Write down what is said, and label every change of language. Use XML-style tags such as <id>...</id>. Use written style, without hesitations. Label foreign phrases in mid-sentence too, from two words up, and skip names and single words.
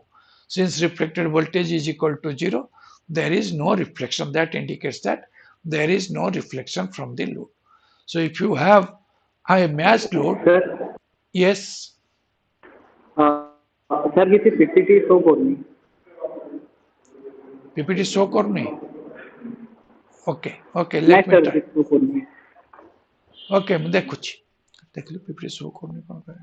<en>Since reflected voltage is equal to 0, there is no reflection. That indicates that there is no reflection from the load. So, if you have a matched load, Sir, yes,</en> <or>sir, କିଛି</or> <en>PPT show</en> <or>କରୁନି।</or> <en>PPT show କରୁନି. Okay, okay,</en> <or>ନାଇଁ</or> <en>let me sir, try.</en> <or>କିଛି show କରୁନି। Okay, ମୁଁ ଦେଖୁଛି। ଦେଖିଲୁ</or> <en>PPT show</en> <or>କରୁନି କ'ଣ ପାଇଁ?</or>